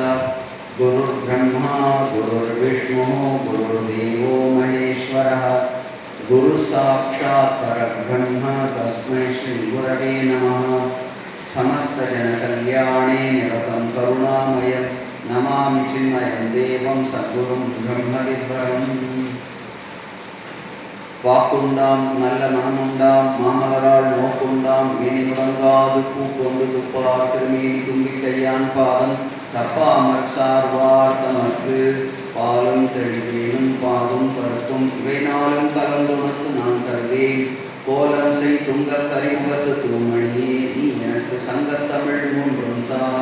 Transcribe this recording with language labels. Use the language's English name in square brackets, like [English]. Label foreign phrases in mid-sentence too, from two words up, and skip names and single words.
[Sanskrit] गुरुर्ब्रह्मा गुरुर्विष्णुः गुरुर्देवो महेश्वरः गुरुसाक्षात् परब्रह्म तस्मै श्रीगुरवे नमः। समस्तजनकल्याणे निरतं करुणामयं नमामि चिन्मयं देवं सद्गुरुं ब्रह्मविद्वरम्। [Tamil] வாக்குண்டாம் நல்ல மனமுண்டாம் மாமலரால் நோக்குண்டாம் மேனி முழங்காது பூக்கொண்டு துப்பார் திருமேனி தும்பிக்கையான் பாதம் தப்பாமல் சார்வார் தமக்கு பாலும் தெளிவேனும் பாகும் பருப்பும் இவை நாளும் கலந்துணக்கு நான் தருவேன் கோலம் செய் துங்க கரிமுகத்து தூமணியே நீ எனக்கு சங்கத்தமிழ் மூன்றும் தா.